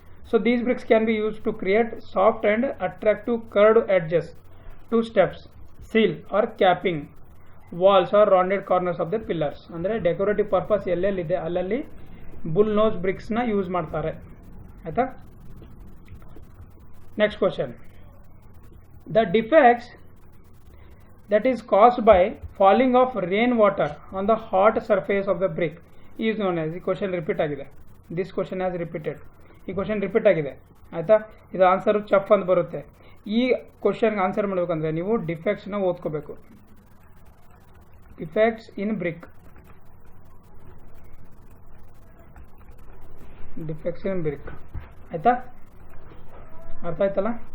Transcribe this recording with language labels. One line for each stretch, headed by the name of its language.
English: So these bricks can be use to create soft and attractive curved edges to steps, sill or capping walls or rounded corners of the pillars.
Kannada: ಅಂದರೆ decorative purpose ಎಲ್ಲೆಲ್ಲಿದೆ ಅಲ್ಲಲ್ಲಿ bull nose ಬ್ರಿಕ್ಸ್ನ use ಮಾಡ್ತಾರೆ ಆಯಿತಾ.
English: Next question, the defects that is caused by falling of rain water on the hot surface of the brick is known as.
Kannada: ಈ question repeat ಆಗಿದೆ,
English: This question has repeated.
Kannada: ಈ question repeat ಆಗಿದೆ ಆಯಿತಾ. ಇದು answer ಚಫ್ ಅಂತ ಬರುತ್ತೆ. ಈ ಕ್ವಶನ್ಗೆ ಆನ್ಸರ್ ಮಾಡಬೇಕಂದ್ರೆ ನೀವು ಡಿಫೆಕ್ಟ್ಸ್ನ ಓದ್ಕೋಬೇಕು. ಡಿಫೆಕ್ಟ್ಸ್ ಇನ್ ಬ್ರಿಕ್, ಡಿಫೆಕ್ಟ್ಸ್ ಇನ್ ಬ್ರಿಕ್ ಆಯಿತಾ. ಅರ್ಥ ಆಯ್ತಲ್ಲ.